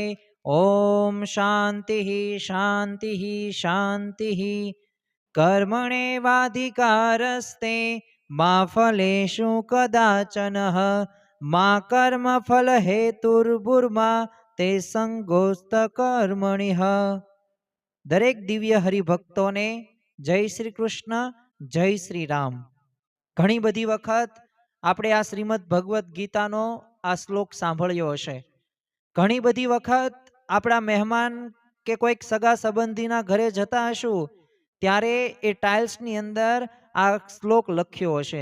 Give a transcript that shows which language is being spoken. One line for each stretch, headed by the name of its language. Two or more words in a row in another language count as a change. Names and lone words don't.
Sanskrit: ओम शांति शांति शांति। कर्मणेवाधिकारस्ते मा फलेषु कदाचन मा कर्मफल हेतुर्भुर्मा ते संगोस्त कर्मणिः।
Gujarati: દરેક દિવ્ય હરિભક્તોને જય શ્રી કૃષ્ણ, જય શ્રી રામ। ઘણી બધી વખત આપણે આ શ્રીમદ ભગવદ્ ગીતાનો આ શ્લોક સાંભળ્યો હશે। ઘણી બધી વખત આપણા મહેમાન કે કોઈક સગા સંબંધીના ઘરે જતા હશું ત્યારે એ ટાઇલ્સની અંદર આ શ્લોક લખ્યો હશે।